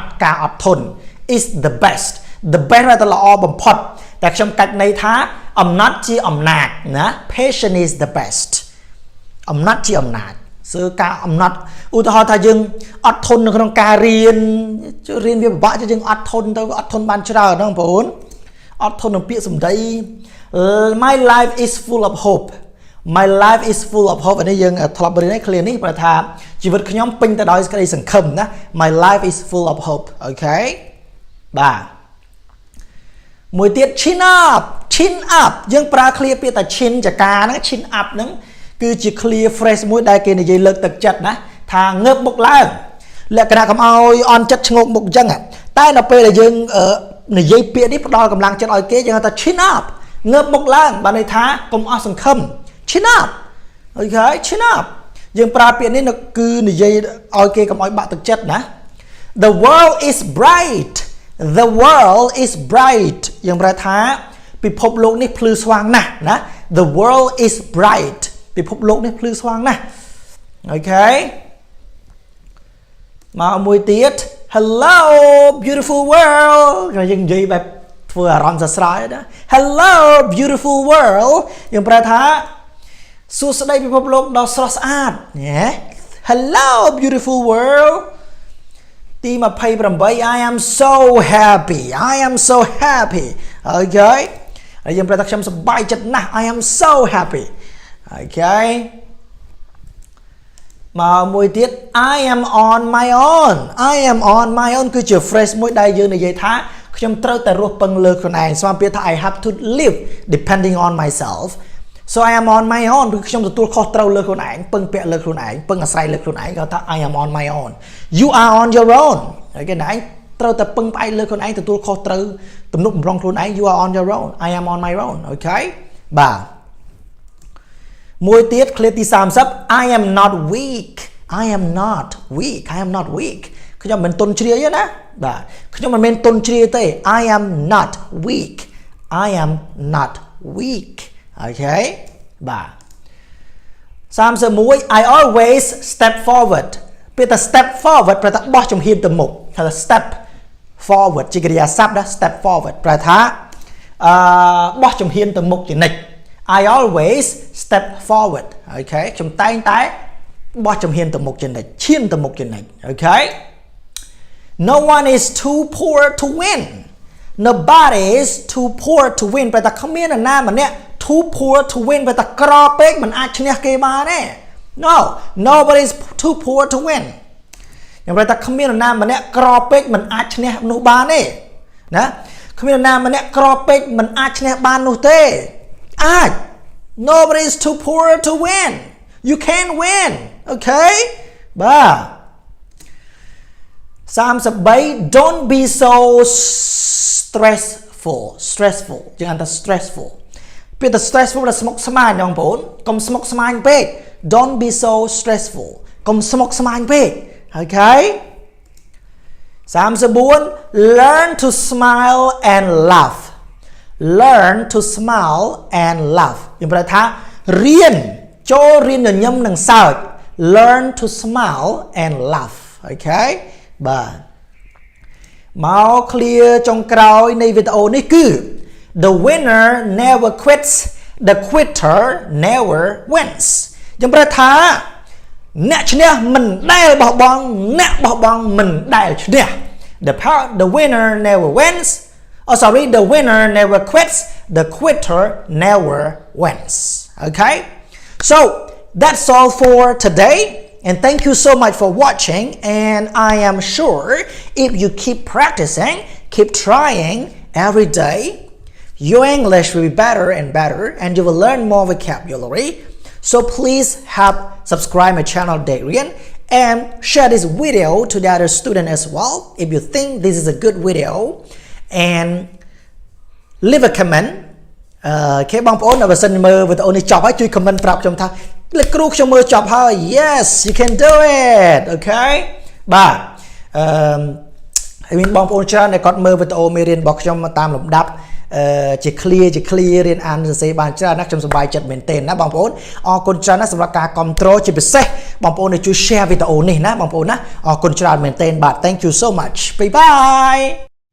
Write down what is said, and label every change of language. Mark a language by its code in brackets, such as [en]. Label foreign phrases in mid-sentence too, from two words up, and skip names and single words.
[km] ការអត់ធន់ [en] is the best [km] ប្រែថាល្អបំផុតតែខ្ញុំកាច់ន័យថាអំណត់ជាអំណាចណា [en] patient is the best [km] អំណត់ជាអំណាចគឺការអំណត់ឧទាហរណ៍ថាយើងអត់ធន់នៅក្នុងការរៀនវាពិបាកយើង អត់ធន់ទៅអត់ធន់បានច្រើនណាបងប្អូនអត់ធន់នឹងពាក្យសម្ដី [en] my life is full of hope [km] អានេះយើងធ្លាប់រៀនហើយ clear នេះប្រែថាជីវិតខ្ញុំពេញទៅដោយក្តីសង្ឃឹមណា [en] my life is full of hope okay [km] បាទមួយទៀត [en] chin up [km] យើងប្រើ clear ពាក្យថា chin ចកាហ្នឹង [en] chin up [km] ហ្នឹងគឺជា [en] clear phrase [km] មួយ ដែលគេនិយាយលើកទឹកចិត្តណាថាងើបមុខឡើងលក្ខណៈកុំឲ្យអន់ចិត្តឈ្ងោកមុខអញ្ចឹងតែនៅ ពេលដែលយើងនិយាយពាក្យនេះផ្ដល់កម្លាំងចិត្តឲ្យគេយើងហៅថា [en] chin up [km] ងើបមុខឡើងបានន័យថាកុំអស់សង្ឃឹម [en] chin up okay chin up [km] យើងប្រើពាក្យនេះគឺនិយាយឲ្យគេកុំឲ្យបាក់ទឹកចិត្តណា [en] the world is bright [km] យើងប្រែថាពិភពលោកនេះភ្លឺស្វាងណាស់ណា [en] the world is bright [km] ពិភពលោកនេះភ្លឺស្វាងណាស់ okay មកមួយទៀត [en] hello beautiful world [km] យើងនិយាយបែបធ្វើអារម្មណ៍សរសើរណា [en] hello beautiful world [km] យើងប្រែថាសួស្តីពិភពលោកដ៏ស្រស់ស្អាត [en] hello beautiful world [km] ទី 28 [en] I am so happy okay [km] ហើយយើងប្រែថាខ្ញុំសប្បាយចិត្តណាស់ [en] I am so happy okay [km] មកមួយទៀត [en] I am on my own [km] គឺជា phrase មួយដែលយើងនិយាយថាខ្ញុំត្រូវតែរស់ពឹងលើខ្លួនឯងស្មើពាក្យថា I [en] have to live depending on myself so I am on my own [km] គឺខ្ញុំទទួលខុសត្រូវលើខ្លួនឯងពឹងពាក់លើខ្លួនឯងពឹងអាស្រ័យលើខ្លួនឯងគាត់ថា [en] I am on my own you are on your own [km] ហើយគេណែឯងត្រូវតែពឹងផ្អែកលើខ្លួនឯងទទួលខុសត្រូវទំនុកបំរុងខ្លួនឯង [en] you are on your own I am on my own okay [km] បាទមួយទៀត clear ទី 30 [en] I am not weak [km] ខ្ញុំមិនទន់ជ្រាយទេណាបាទខ្ញុំមិនមែនទន់ជ្រាយទេ [en] I am not weak okay [km] បាទ 31 [en] I always step forward [km] ពេលតែ [en] step forward [km] ប្រែថាបោះជំហានទៅមុខថា [en] step forward [km] ជាកិរិយាស ព្ទណា [en] step forward [km] ប្រែថាបោះជំហានទៅមុខជានិច្ច [en] I always step forward [km] អូខេខ្ញុំតែងតែបោះជំហានទៅមុខជានិច្ចឈា នទៅមុខជានិច្ចអូខេ [en] No one is too poor to win Nobody is too poor to win ប្រែ [km] ថាគ្មាននរណាម្នាក់ [en] too poor to win [km] ប្រែថាក្រពេកមិនអាចឈ្នះគេបានទេ [en] No nobody is too poor to win [km] ខ្ញុំប្រែថាគ្មាននរណាម្នាក់ក្រពេកមិនអាចឈ្នះនោះបានទេណាគ្មាននរណាម្នាក់ក្រពេកមិនអាចឈ្នះបាននោះទេអាច [en] Nobody is too poor to win You can win Okay [km] បាទ 33 [en] Don't be so stressful [km] ជាងថា stressful ពេលតែ stressful ដែលស្មុគស្មាញបងប្អូនកុំស្មុគស្មាញពេក [en] Don't be so stressful [km] កុំស្មុគស្មាញពេកអូខេ [en] 34 Learn to smile and laugh Learn to smile and laugh [km] ខ្ញុំប្រែថារៀនចូលរៀនញញឹមនិងសើច [en] Learn to smile and laugh [km] អូខេបាទមក [en] clear ចុ [km] ងក្រោយនៃវីដេអូនេះគឺ [en] The winner never quits the quitter never wins [km] ខ្ញុំប្រែថាអ្នកឈ្នះមិនដែលបោះបង់អ្នកបោះបង់មិនដែលឈ្នះ [en] The winner never wins the winner never quits the quitter never wins okay so that's all for today and thank you so much for watching and I am sure if you keep practicing keep trying every day your English will be better and better and you will learn more vocabulary so please subscribe my channel Darian and share this video to the other student as well if you think this is a good video and leave a comment [km] គេបងប្អូនបើសិនមើលវីដេអូនេះចប់ហើយជួយ comment ប្រាប់ខ្ញុំថាលោកគ្រូខ្ញុំ មើលចប់ហើយ [en] Yes you can do it okay [km] បាទហើយមានបងប្អូនច្រើនដែលគាត់មើលវីដេអូមេរៀនរបស់ខ្ញុំតាមលំដាប់ជា clear រៀនអានសរសេរបានច្រើនណាស់ខ្ញុំសប្បាយចិត្តមែនទែនណាបងប្អូនអរគុណច្រើនណាស់សម្រាប់ការគ្រប់គ្រងជាពិសេសបងប្អូនជួយ share វីដេអូនេះណាបងប្អូនណាអរគុណច្រើនមែនទែនបាទ [en] Thank you so much bye bye